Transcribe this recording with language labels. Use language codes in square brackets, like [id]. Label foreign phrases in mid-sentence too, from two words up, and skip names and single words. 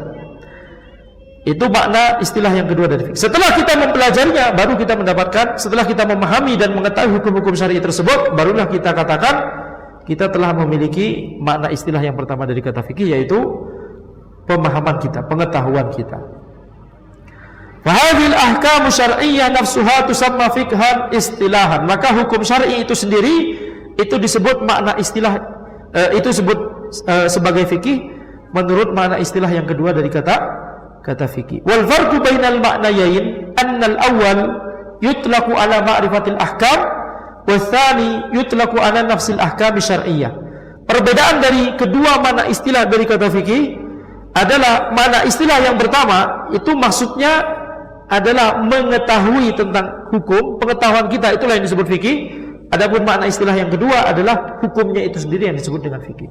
[id] Itu makna istilah yang kedua dari fikih. Setelah kita mempelajarinya, baru kita mendapatkan, setelah kita memahami dan mengetahui hukum-hukum syar'i tersebut, barulah kita katakan kita telah memiliki makna istilah yang pertama dari kata fikih, yaitu pemahaman kita, pengetahuan kita. [ar] فهذه الأحكام الشرعية نفسها تسمى فقها اصطلاحا. [id] Maka hukum syar'i itu sendiri itu disebut makna istilah, itu disebut sebagai fikih menurut makna istilah yang kedua dari kata fikih. [ar] والفرق بين المعنيين أن الأول يطلق على معرفة الأحكام والثاني يطلق على نفس الأحكام الشرعية. [id] Perbedaan dari kedua makna istilah dari kata fikih adalah makna istilah yang pertama itu maksudnya adalah mengetahui tentang hukum, pengetahuan kita, itulah yang disebut fikih. Adapun makna istilah yang kedua adalah hukumnya itu sendiri yang disebut dengan fikih.